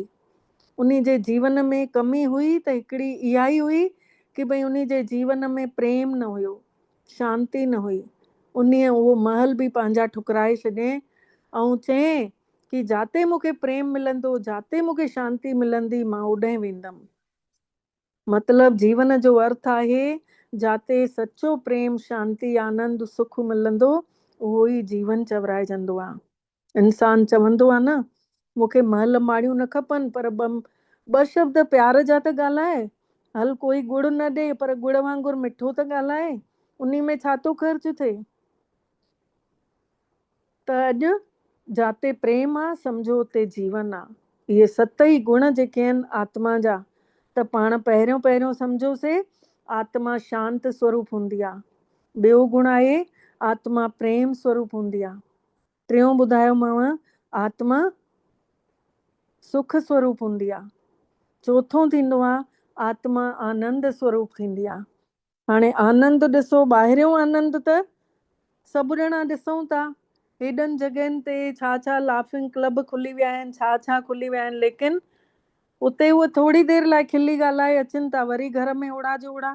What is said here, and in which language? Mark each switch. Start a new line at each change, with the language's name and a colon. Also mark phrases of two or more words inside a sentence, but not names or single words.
Sindhi: उन जे जीवन में कमी हुई त हिकिड़ी इहा ई हुई कि भई उन जे जीवन में प्रेम न हुयो, शांति न हुई। उहो महल बि पंहिंजा ठुकराए छॾे ऐं चए कि जाते मूंखे प्रेम मिलंदो, जाते मूंखे शांति मिलंदी, मां ओॾे वेंदमि। मतलब जीवन जो अर्थ आहे जाते सच्चो प्रेम, शांति, आनंद, सुख मिलंदो, उहो ई जीवन चवराइजंदो आहे। इंसान चवंदो आहे न मूंखे महल माड़ियूं न खपनि, पर ॿ शब्द प्यार जा त ॻाल्हाए, हल कोई गुड़ न ॾे पर गुड़ वांगुरु मिठो त ॻाल्हाए, उन में छा थो ख़र्च थिए। त अॼु जाते प्रेम आहे सम्झो उते जीवन आहे। इहे 7 ई गुण जेके आहिनि आत्मा जा, त पाण पहिरियों सम्झोसीं आत्मा शांत स्वरूप हूंदी आहे। ॿियो गुण आहे आत्मा प्रेम स्वरूप हूंदी आहे। टियों ॿुधायोमांव आत्मा सुख स्वरूप हूंदी आहे। चौथों थींदो आहे आत्मा आनंद स्वरूप थींदी आहे। हाणे आनंद ॾिसो, ॿाहिरियों आनंद त सभु ॼणा ॾिसूं था, हेॾनि जॻहियुनि ते छा
English: laughing club
Sindhi: खुली विया आहिनि, छा खुली विया आहिनि, लेकिन उते उहे थोरी देरि लाइ खिली ॻाल्हाए अचनि था, वरी घर में ओड़ा जो ओड़ा।